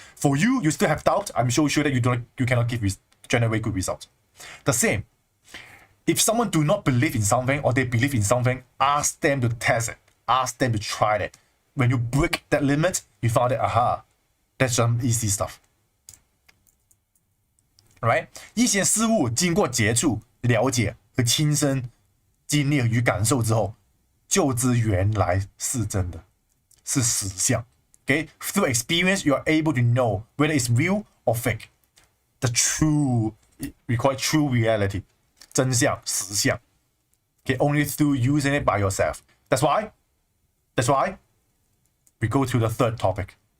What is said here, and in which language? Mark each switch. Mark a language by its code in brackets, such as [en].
[en] For you, you still have doubt. I'm so sure that you cannot generate good results. The same. If someone do not believe in something or they believe in something, ask them to test it. Ask them to try it. When you break that limit, you find that, aha, that's some easy stuff. Right? [zh] 一些事物经过接触、了解和亲身经历与感受之后，就知原来是真的，是实相。 [en] Okay? Through experience, you are able to know whether it's real or fake. The true, we call it true reality. 真相、实相. Okay, only through using it by yourself. That's why we go to the third topic.